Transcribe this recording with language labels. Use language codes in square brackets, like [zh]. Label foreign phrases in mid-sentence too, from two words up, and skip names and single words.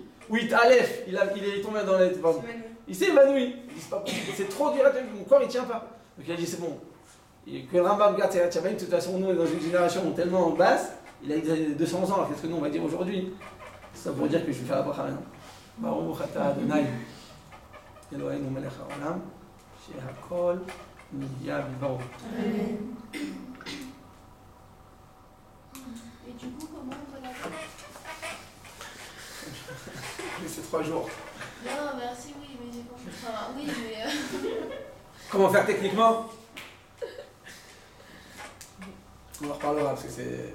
[fr] Oui, Aleph, il est tombé dans les. Pardon. Il s'est évanoui. Il dit c'est pas possible, c'est trop dur, mon corps il tient pas. Donc il a dit c'est bon. Et que le Rambam garde ses [he] יראת שמים, [fr] de toute façon, nous on est dans une génération tellement basse, il a 200 ans, alors qu'est-ce que nous on va dire aujourd'hui? C'est ça pour dire que je vais faire la bracha maintenant. [he] ברוך אתה ה' אלוהינו מלך העולם שהכל נהיה בדברו. [fr] Et du coup, comment on va la faire? C'est 3 jours. Non, merci, oui, mais j'ai compris. Enfin, oui, mais. Comment faire techniquement? On en reparlera parce que c'est.